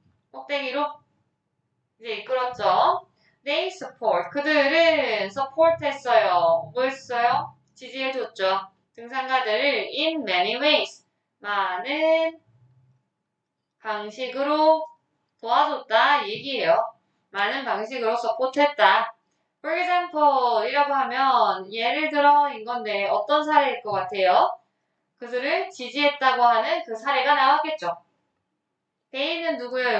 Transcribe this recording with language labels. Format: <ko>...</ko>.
<ko>꼭대기로 이제 이끌었죠.</ko> <en>They support.</en> <ko>그들은 support 했어요. 뭐 했어요? 지지해줬죠. 등산가들을</ko> <en>in many ways.</en> <ko>많은 방식으로 도와줬다 얘기예요. 많은 방식으로 support했다.</ko> <en>For example,</en> <ko>이라고 하면 예를 들어 인 건데 어떤 사례일 것 같아요? 그들을 지지했다고 하는 그 사례가 나왔겠죠. 데이는 누구예요?</ko>